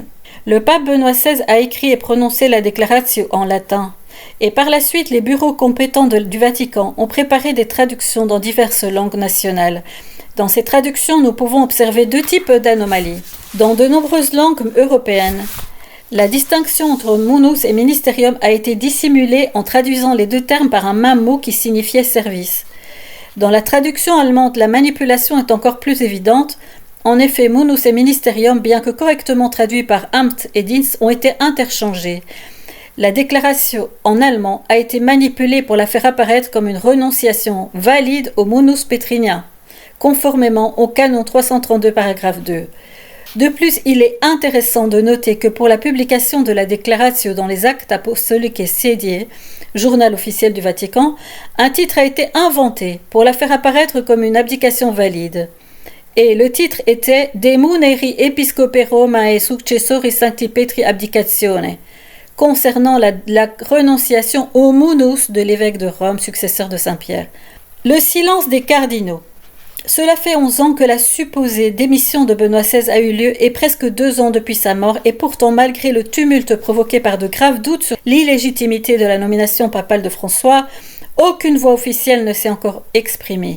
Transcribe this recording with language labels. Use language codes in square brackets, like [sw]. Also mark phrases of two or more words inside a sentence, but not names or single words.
[fr] Le pape Benoît XVI a écrit et prononcé la déclaration en latin. Et par la suite, les bureaux compétents du Vatican ont préparé des traductions dans diverses langues nationales. Dans ces traductions, nous pouvons observer deux types d'anomalies. Dans de nombreuses langues européennes, la distinction entre munus et ministerium a été dissimulée en traduisant les deux termes par un même mot qui signifiait service. Dans la traduction allemande, la manipulation est encore plus évidente. En effet, munus et ministerium, bien que correctement traduits par Amt et Dienst, ont été interchangés. La déclaration en allemand a été manipulée pour la faire apparaître comme une renonciation valide au munus petrinien, conformément au canon 332 paragraphe 2. De plus, il est intéressant de noter que pour la publication de la déclaration dans les actes apostoliques et Sediae, journal officiel du Vatican, un titre a été inventé pour la faire apparaître comme une abdication valide. Et le titre était [la] De muneri episcopi Romae successori Sancti Petri abdicatione, [fr] concernant la renonciation au munus de l'évêque de Rome, successeur de Saint-Pierre. Le silence des cardinaux. Cela fait 11 ans que la supposée démission de Benoît XVI a eu lieu et presque 2 ans depuis sa mort, et pourtant malgré le tumulte provoqué par de graves doutes sur l'illégitimité de la nomination papale de François, aucune voix officielle ne s'est encore exprimée.